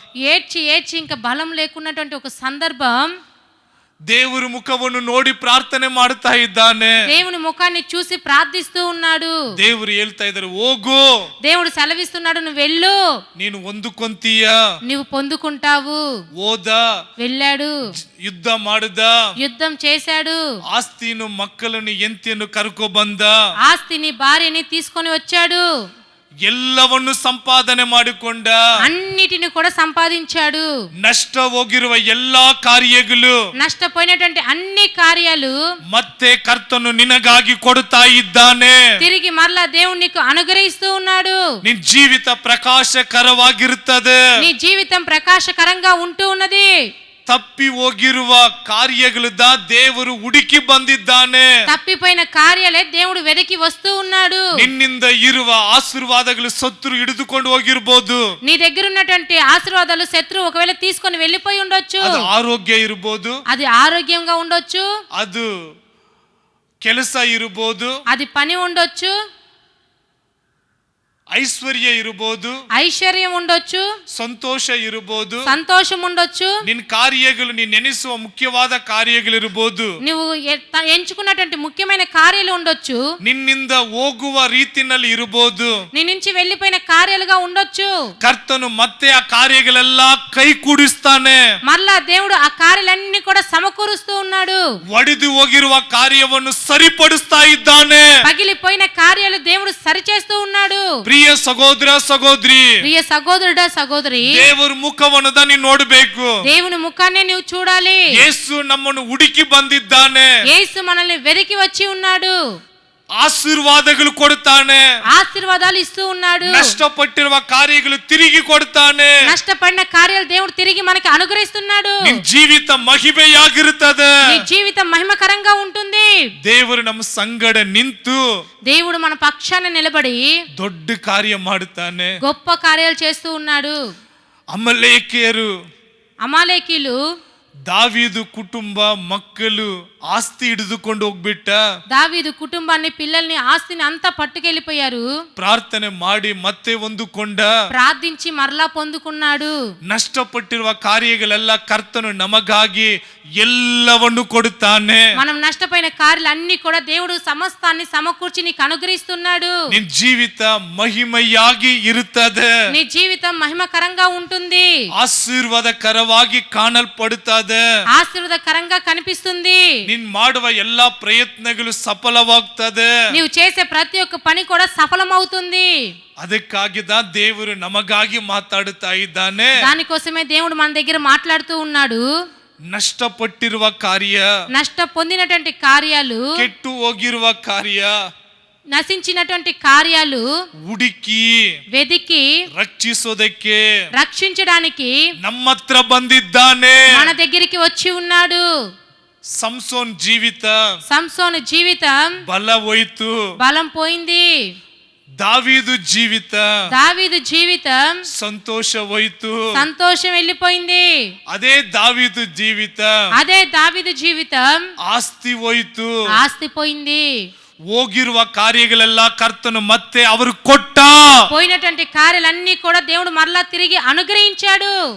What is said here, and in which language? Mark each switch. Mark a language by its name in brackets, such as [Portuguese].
[Telugu] ఏడ్చి ఇంకా బలం లేకున్నటువంటి ఒక సందర్భం. [Kannada] ದೇವರ ಮುಖವನ್ನು ನೋಡಿ ಪ್ರಾರ್ಥನೆ ಮಾಡ್ತಾ ಇದ್ದಾನೆ. [Telugu] దేవుని ముఖాన్ని చూసి ప్రార్థిస్తూ ఉన్నాడు. [Kannada] ದೇವರು ಹೇಳ್ತಾ ಇದ್ದಾರೆ, ಹೋಗು, [Telugu] దేవుడు సెలవిస్తున్నాడు, నువ్వు వెళ్ళు, [Kannada] ನೀನು ಹೊಂದಿಕೊಂತೀಯ. [Telugu] నువ్వు పొందుకుంటావు. [Kannada] ಹೋದ, [Telugu] వెళ్ళాడు, [Kannada] ಯುದ್ಧ ಮಾಡಿದ, [Telugu] యుద్ధం చేశాడు, [Kannada] ಆಸ್ತಿಯನ್ನು ಮಕ್ಕಳನ್ನು ಎಂತಿಯನ್ನು ಕರ್ಕೊ ಬಂದ, [Telugu] ఆస్తిని భార్యని తీసుకొని వచ్చాడు, [Kannada] ಎಲ್ಲವನ್ನು ಸಂಪಾದನೆ ಮಾಡಿಕೊಂಡ, [Telugu] అన్నిటిని కూడా సంపాదించాడు. [Kannada] ನಷ್ಟ ಹೋಗಿರುವ ಎಲ್ಲಾ ಕಾರ್ಯಗಳು, [Telugu] నష్టపోయినటువంటి అన్ని కార్యాలు [Kannada] ಮತ್ತೆ ಕರ್ತನು ನಿನಗಾಗಿ ಕೊಡುತ್ತಾ ಇದ್ದಾನೆ. [Telugu] తిరిగి మరలా దేవుడు నీకు అనుగ్రహిస్తూ ఉన్నాడు. [Kannada] ನಿನ್ ಜೀವಿತ ಪ್ರಕಾಶಕರವಾಗಿರುತ್ತದೆ. [Telugu] నీ జీవితం ప్రకాశకరంగా ఉంటూ ఉన్నది. [Kannada] ತಪ್ಪಿ ಹೋಗಿರುವ ಕಾರ್ಯಗಳಿಂದ ದೇವರು ಹುಡುಕಿ ಬಂದಿದ್ದಾನೆ. [Telugu] తప్పిపోయిన కార్యాలే దేవుడు వెదకి వస్తూ ఉన్నాడు. [Kannada] ನಿನ್ನಿಂದ ಇರುವ ಆಶೀರ್ವಾದಗಳು ಶತ್ರು ಹಿಡಿದುಕೊಂಡು ಹೋಗಿರ್ಬೋದು. [Telugu] నీ దగ్గర ఉన్నటువంటి ఆశీర్వాదాలు శత్రువు ఒకవేళ తీసుకొని వెళ్ళిపోయి ఉండొచ్చు. [Kannada] ಅದು ಆರೋಗ್ಯ ಇರಬಹುದು, [Telugu] అది ఆరోగ్యంగా ఉండొచ్చు, [Kannada] ಅದು ಕೆಲಸ ಇರಬಹುದು, [Telugu] అది పని ఉండొచ్చు, [Kannada] ಐಶ್ವರ್ಯ ಇರಬಹುದು, [Telugu] ఐశ్వర్యం ఉండొచ్చు, [Kannada] ಸಂತೋಷ ಇರಬಹುದು, [Telugu] సంతోషం ఉండొచ్చు, [Kannada] ನಿನ್ನ ಕಾರ್ಯಗಳು ನೀನು ನೆನೆಸುವ ಮುಖ್ಯವಾದ ಕಾರ್ಯಗಳಿರಬಹುದು, [Telugu] నువ్వు ఎంచుకున్నటువంటి ముఖ్యమైన కార్యాలు ఉండొచ్చు, [Kannada] ನಿನ್ನಿಂದ ಹೋಗುವ ರೀತಿನಲ್ಲಿ ಇರಬಹುದು. [Telugu] నీ నుంచి వెళ్ళిపోయిన కార్యాలుగా ఉండొచ్చు. [Kannada] ಕರ್ತನು ಮತ್ತೆ ಆ ಕಾರ್ಯಗಳೆಲ್ಲ ಕೈ ಕೂಡಿಸ್ತಾನೆ. [Telugu] మరలా దేవుడు ఆ కార్యాలన్నీ కూడా సమకూరుస్తూ ఉన్నాడు. [Kannada] ಒಡೆದು ಹೋಗಿರುವ ಕಾರ್ಯವನ್ನು ಸರಿಪಡಿಸ್ತಾ ಇದ್ದಾನೆ. [Telugu] పగిలిపోయిన కార్యాలు దేవుడు సరిచేస్తూ ఉన్నాడు. [Kannada] ಪ್ರಿಯ ಸಹೋದರ ಸಹೋದರಿ, [Telugu] ప్రియ సహోదరుడా సహోదరి, [Kannada] ದೇವರ ಮುಖವನ್ನು ನೀನು ನೋಡಬೇಕು. [Telugu] దేవుని ముఖాన్ని నువ్వు చూడాలి. [Kannada] ಯೇಸು ನಮ್ಮನ್ನು ಹುಡುಕಿ ಬಂದಿದ್ದಾನೆ. [Telugu] యేసు మనల్ని వెతికి వచ్చి ఉన్నాడు. [Kannada] ಆಶೀರ್ವಾದಗಳು ಕೊಡ್ತಾನೆ. [Telugu] ఆశీర్వాదాలు ఇస్తూ ఉన్నాడు. [Kannada] ನಷ್ಟಪಟ್ಟಿರುವ ಕಾರ್ಯಗಳು ತಿರುಗಿ ಕೊಡ್ತಾನೆ. [Telugu] నష్టపడిన కార్యాలు దేవుడు తిరిగి మనకి అనుగ్రహిస్తున్నాడు. [Kannada] ನಿನ್ನ ಜೀವಿತ ಮಹಿಮೆಯಾಗಿರುತ್ತದೆ. [Telugu] నీ జీవితం మహిమకరంగా ఉంటుంది. [Kannada] ದೇವರು ನಮ್ಮ ಸಂಗಡ ನಿಂತು [Telugu] దేవుడు మన పక్షాన నిలబడి [Kannada] ದೊಡ್ಡ ಕಾರ್ಯ ಮಾಡುತ್ತಾನೆ. [Telugu] గొప్ప కార్యాలు చేస్తూ ఉన్నాడు. [Kannada] ಅಮಲೇಕಿಯರು, [Telugu] అమాలేకీలు [Kannada] ದಾವೀದು ಕುಟುಂಬ ಮಕ್ಕಳು ಆಸ್ತಿ ಹಿಡಿದುಕೊಂಡು ಹೋಗ್ಬಿಟ್ಟ. [Telugu] దావీదు కుటుంబాన్ని, పిల్లల్ని, ఆస్తిని అంతా పట్టుకెళ్ళిపోయారు. [Kannada] ಪ್ರಾರ್ಥನೆ ಮಾಡಿ ಮತ್ತೆ ಹೊಂದಿಕೊಂಡ. [Telugu] ప్రార్థించి మరలా పొందుకున్నాడు. [Kannada] ನಷ್ಟಪಟ್ಟಿರುವ ಕಾರ್ಯಗಳೆಲ್ಲ ಕರ್ತನು ನಮಗಾಗಿ ಎಲ್ಲವನ್ನು ಕೊಡುತ್ತಾನೆ. [Telugu] మనం నష్టపోయిన కార్యాలన్నీ కూడా దేవుడు సమస్తాన్ని సమకూర్చి నీకు అనుగ్రహిస్తున్నాడు. [Kannada] ನಿನ್ನ ಜೀವಿತ ಮಹಿಮೆಯಾಗಿ ಇರುತ್ತದೆ. [Telugu] నీ జీవితం మహిమకరంగా ఉంటుంది. [Kannada] ಆಶೀರ್ವಾದಕರವಾಗಿ ಕಾಣಲ್ಪಡುತ್ತದೆ. [Telugu] ఆశీర్వాదకరంగా కనిపిస్తుంది. [Kannada] ನೀನ್ ಮಾಡುವ ಎಲ್ಲಾ ಪ್ರಯತ್ನಗಳು ಸಫಲವಾಗ್ತದೆ. [Telugu] నీవు చేసే ప్రతి ఒక్క పని కూడా సఫలమవుతుంది. [Kannada] ಅದಕ್ಕಾಗಿದ ದೇವರು ನಮಗಾಗಿ ಮಾತಾಡುತ್ತಾ ಇದ್ದಾನೆ. [Telugu] దానికోసమే దేవుడు మన దగ్గర మాట్లాడుతూ ఉన్నాడు. [Kannada] ನಷ್ಟಪಟ್ಟಿರುವ ಕಾರ್ಯ, [Telugu] నష్ట పొందినటువంటి కార్యాలు, [Kannada] ಕೆಟ್ಟು ಹೋಗಿರುವ ಕಾರ್ಯ, [Telugu] నశించినటువంటి కార్యాలు [Kannada] ಹುಡುಕಿ [Telugu] వెదికి [Kannada] ರಕ್ಷಿಸೋದಕ್ಕೆ [Telugu] రక్షించడానికి [Kannada] ನಮ್ಮ ಹತ್ರ ಬಂದಿದ್ದಾನೆ. [Telugu] మన దగ్గరికి వచ్చి ఉన్నాడు. [Kannada] ಸಂಸೋನ್ ಜೀವಿತ [Telugu] సంసోను జీవితం [Kannada] ಬಲ ಹೋಯ್ತು. [Telugu] బలం పోయింది. [Kannada] ದಾವೀದು ಜೀವಿತ [Telugu] దావీదు జీవితం [Kannada] ಸಂತೋಷ ಹೋಯ್ತು. [Telugu] సంతోషం వెళ్ళిపోయింది. [Kannada] ಅದೇ ದಾವೀದು ಜೀವಿತ [Telugu] అదే దావీదు జీవితం [Kannada] ಆಸ್ತಿ ಹೋಯ್ತು. [Telugu] ఆస్తి పోయింది. [Kannada] ಹೋಗಿರುವ ಕಾರ್ಯಗಳೆಲ್ಲ ಕರ್ತನು ಮತ್ತೆ ಅವರು ಕೊಟ್ಟ. [Telugu] పోయినటువంటి కార్యాలన్నీ కూడా దేవుడు మరలా తిరిగి అనుగ్రహించాడు.